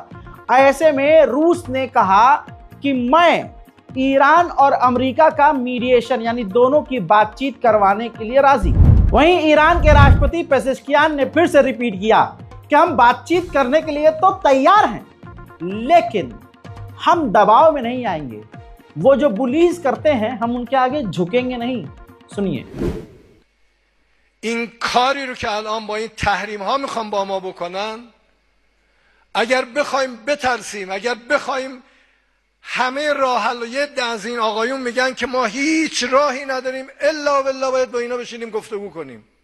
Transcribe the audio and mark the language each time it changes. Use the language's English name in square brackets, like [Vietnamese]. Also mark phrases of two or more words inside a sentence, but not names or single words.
[Hindi] ऐसे में रूस ने कहा कि मैं ईरान और अमेरिका का मीडिएशन यानी दोनों की बातचीत करवाने के लिए राजी। वहीं ईरान के राष्ट्रपति पेजेश्कियान ने फिर से रिपीट किया कि हम बातचीत करने के लिए तो तैयार हैं, लेकिन हम दबाव में नहीं आएंगे। वो जो बुलीज करते हैं, हम उनके आगे झुकेंगे नहीं। सुनिए। [Persian] این کاری رو که الان با این تحریم ها میخوام با ما بکنن، اگر بخوایم بترسیم، اگر بخوایم همه راه حل، یه عده از این آقایون میگن که ما هیچ راهی نداریم الا بالله باید با اینا بشینیم گفتگو کنیم.